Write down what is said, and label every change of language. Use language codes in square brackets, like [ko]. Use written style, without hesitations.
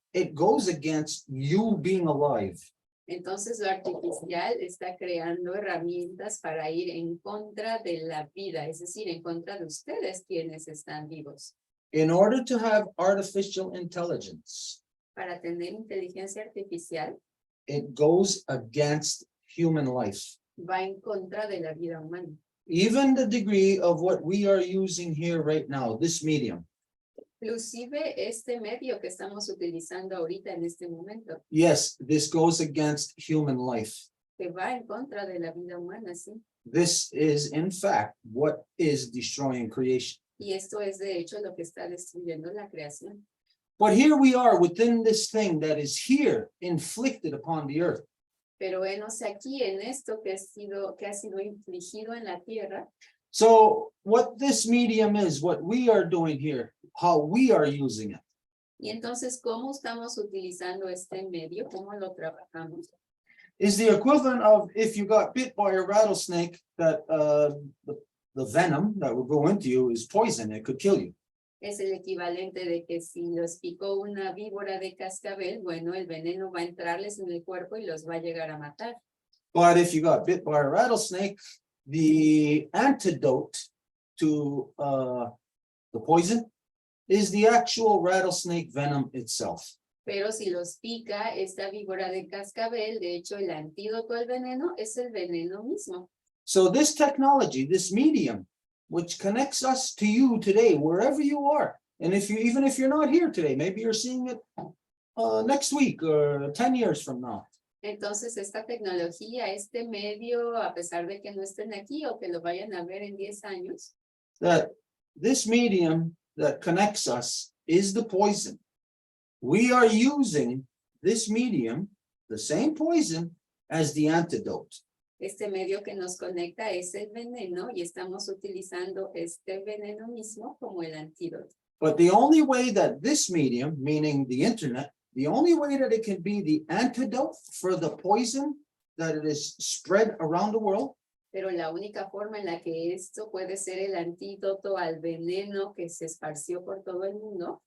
[en] It goes against you being alive. [es] Entonces lo artificial está creando herramientas para ir en contra de la vida, es decir, en contra de ustedes quienes están vivos. [en] In order to have artificial intelligence, [es] Para tener inteligencia artificial, [en] it goes against human life. [es] va en contra de la vida humana. [en] Even the degree of what we are using here right now, this medium. [es] Inclusive este medio que estamos utilizando ahorita en este momento, [en] Yes, this goes against human life. [es] que va en contra de la vida humana, sí. [en] This is, in fact, what is destroying creation. [es] Y esto es de hecho lo que está destruyendo la creación. [en] But here we are within this thing that is here inflicted upon the earth. [es] Pero venos aquí en esto que ha sido infligido en la tierra. [en] So what this medium is, what we are doing here, how we are using it, [es] Y entonces, ¿cómo estamos utilizando este medio? ¿Cómo lo trabajamos? [en] is the equivalent of if you got bit by a rattlesnake, that the venom that would go into you is poison, it could kill you. [es] Es el equivalente de que si los picó una víbora de cascabel, bueno, el veneno va a entrarles en el cuerpo y los va a llegar a matar. [en] But if you got bit by a rattlesnake, the antidote to the poison is the actual rattlesnake venom itself. [es] Pero si los pica esta víbora de cascabel, de hecho el antídoto al veneno es el veneno mismo. [en] So this technology, this medium, which connects us to you today, wherever you are, and even if you're not here today, maybe you're seeing it next week or 10 years from now. [es] Entonces esta tecnología, este medio, a pesar de que no estén aquí o que lo vayan a ver en 10 años, [en] That this medium that connects us is the poison. We are using this medium, the same poison, as the antidote. [es] este medio que nos conecta es el veneno y estamos utilizando este veneno mismo como el antídoto. [en] But the only way that this medium, meaning the internet, the only way that it can be the antidote for the poison that it is spread around the world [es] Pero la única forma en la que esto puede ser el antídoto al veneno que se esparció por todo el mundo